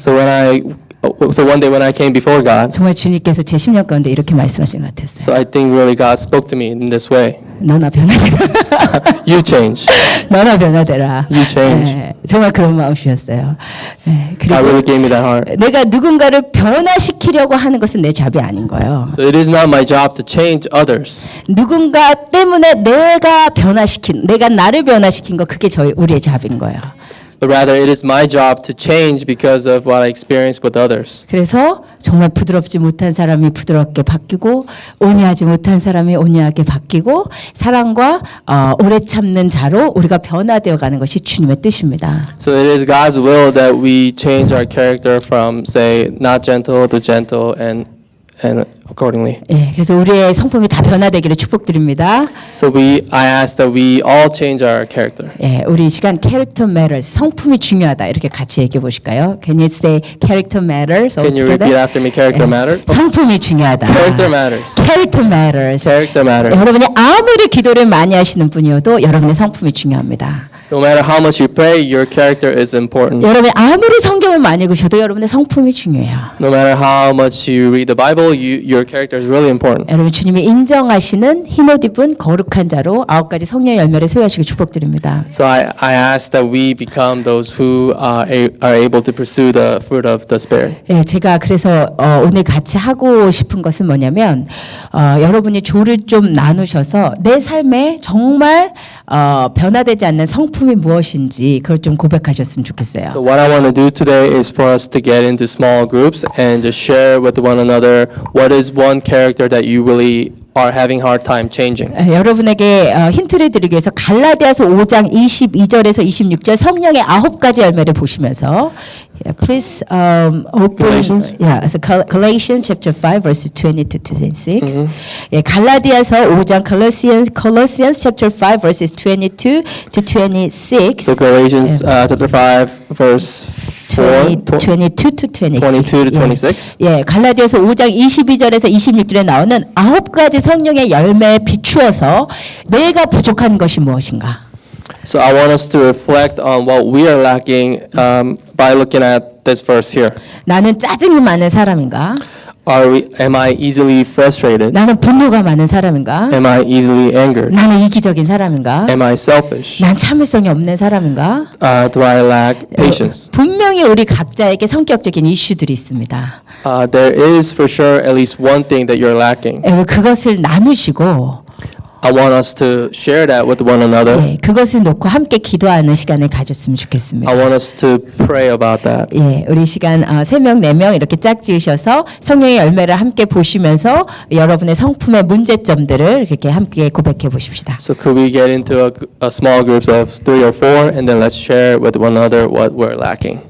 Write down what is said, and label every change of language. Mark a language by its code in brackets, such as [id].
[en] So one day when I came before God, [ko] 정말 주님께서 제 10년 가운데 이렇게 말씀하신 것 같았어요. [en] so I think really God spoke to me in this way. [ko] 너나 변화되라. [en] You change. [ko] 너나 변화되라. [en] You change. [ko] 네, 정말 그런 마음이었어요. 네, [en] God [ko] 그리고 [en] really gave me that heart. [ko] 내가 누군가를 변화시키려고 하는 것은 내 잡이 아닌 거예요. [en] So it is not my job to change others. [ko] 누군가 때문에 내가 나를 변화시킨 거 그게 우리의 잡인 거예요. [en] But rather, it is my job to change because of what I experienced with others. [ko] 그래서 정말 부드럽지 못한 사람이 부드럽게 바뀌고 온유하지 못한 사람이 온유하게 바뀌고 사랑과 오래 참는 자로 우리가 변화되어 가는 것이 주님의 뜻입니다. [en] So it is God's will that we change our character from, say, not gentle to gentle and accordingly. [ko] 예, 그래서 우리의 성품이 다 변화되기를 축복드립니다. [en] So I ask that we all change our character. [ko] 예, 우리 이 시간 [en] character matters, [ko] 성품이 중요하다 이렇게 같이 얘기해 보실까요? [en] Can you say character matters? Can you repeat after me? Character matters. [ko] 성품이 중요하다. [en] Character matters. Character matters. Character matters. [ko] 여러분이 아무리 기도를 많이 하시는 분이어도 여러분의 성품이 중요합니다. [en] No matter how much you pray, your character is important. [ko] 여러분이 아무리 성경을 많이 읽으셔도 여러분의 성품이 중요해요. [en] No matter how much you read the Bible, your character is really important. [ko] 여러분 주님이 인정하시는 흰옷 입은 거룩한 자로 9가지 성령의 열매를 소유하시길 축복드립니다. [en] So I ask that we become those who are able to pursue the fruit of the Spirit. [ko] 예, 제가 그래서 오늘 같이 하고 싶은 것은 뭐냐면 여러분이 조를 좀 나누셔서 내 삶에 정말 변화되지 않는 성품이 무엇인지 그걸 좀 고백하셨으면 좋겠어요. [en] So what I want to do today is for us to get into small groups and just share with one another what is one character that you really are having hard time changing. [ko] 여러분에게 힌트를 드리기 위해서 갈라디아서 5장 22절에서 26절 성령의 9가지 열매를 보시면서 [en] please open Galatians? so Galatians chapter 5 verse 22 to 26. [ko] 예, 갈라디아서 5장 [en] Colossians chapter 5 verses 22 to 26. So Galatians chapter 5 verse 4, 22 to 26. 22 to 26. [ko] 예, 갈라디아서 5장 22절에서 26절에 나오는 9가지 성령의 열매에 비추어서 내가 부족한 것이 무엇인가? [en] So I want us to reflect on what we are lacking by looking at this verse here. [ko] 나는 짜증이 많은 사람인가? [en] Am I easily frustrated? [ko] 나는 분노가 많은 사람인가? [en] Am I easily angered? [ko] 나는 이기적인 사람인가? [en] Am I selfish? [ko] 난 참을성이 없는 사람인가? [en] Do I lack patience? [ko] 분명히 우리 각자에게 성격적인 이슈들이 있습니다. [en] There is for sure at least one thing that you're lacking. [ko] 예, 그것을 나누시고 [en] I want us to share that with one another. [ko] 예, 그것을 놓고 함께 기도하는 시간을 가졌으면 좋겠습니다. [en] I want us to pray about that. [ko] 예, 우리 시간 3명, 4명 이렇게 짝지으셔서 성령의 열매를 함께 보시면서 여러분의 성품의 문제점들을 이렇게 함께 고백해 보십시다. [en] So could we get into a small groups of 3 or 4 and then let's share with one another what we're lacking.